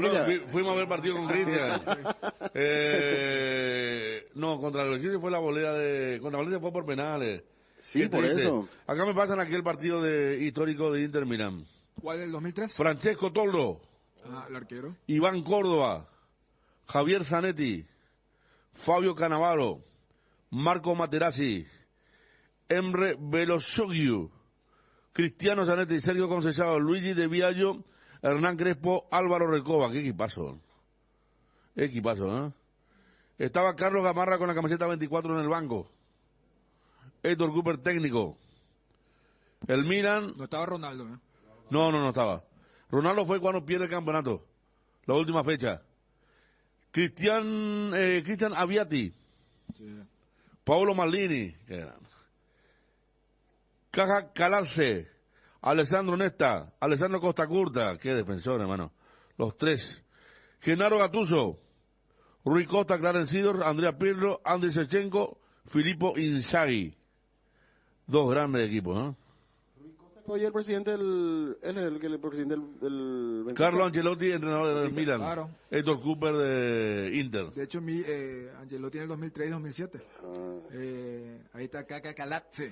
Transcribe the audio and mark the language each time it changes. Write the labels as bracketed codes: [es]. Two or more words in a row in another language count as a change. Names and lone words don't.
[es] Fuimos a ver partido con Cristian. No, contra el Cristian fue la volea contra Valencia fue por penales. Sí, por eso. Acá me pasan aquí el partido histórico de Inter Milán. ¿Cuál, el 2003? Francesco Toldo. El arquero. Iván Córdoba. Javier Zanetti. Fabio Cannavaro. Marco Materazzi. Emre Belosoglu. Cristiano Zanetti, Sergio Conceição, Luigi De Biagio, Hernán Crespo, Álvaro Recoba. Qué equipazo. ¿Eh? Estaba Carlos Gamarra con la camiseta 24 en el banco. Héctor Cooper técnico. El Milan... No estaba Ronaldo, ¿eh? No estaba. Ronaldo fue cuando pierde el campeonato. La última fecha. Cristian Aviati. Sí. Paolo Maldini. Caja Calarce. Alessandro Nesta. Alessandro Costa Curta. Qué defensor, hermano. Los 3. Gennaro Gattuso. Rui Costa, Clarence Seedorf, Andrea Pirlo, Andriy Shevchenko, Filippo Inzaghi. 2 grandes equipos, ¿no? Hoy el presidente el presidente del Carlo Ancelotti, entrenador del Milan. Claro. Héctor Cooper de Inter. De hecho, Ancelotti en el 2003 y 2007. Ahí está Caca Calatze.